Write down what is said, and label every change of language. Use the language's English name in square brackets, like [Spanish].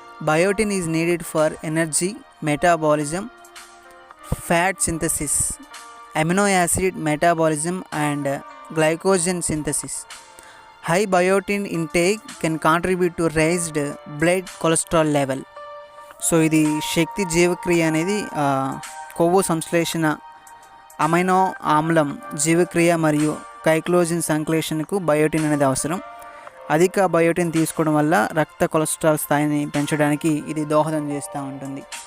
[English] Biotin is needed for energy, metabolism, fat synthesis, amino acid metabolism and glycogen synthesis. High biotin intake can contribute to raised blood cholesterol level. [Telugu] So ఇది శక్తి జీవక్రియ అనేది కొవ్వు సంశ్లేషణ, amino ఆమ్లం జీవక్రియ మరియు గైక్లోజిన్ సంశ్లేషణకు biotin అనేది అవసరం. అధిక బయోటిన్ తీసుకోవడం వల్ల రక్త కొలెస్ట్రాల్ స్థాయిని పెంచడానికి ఇది దోహదం చేస్తూ ఉంటుంది.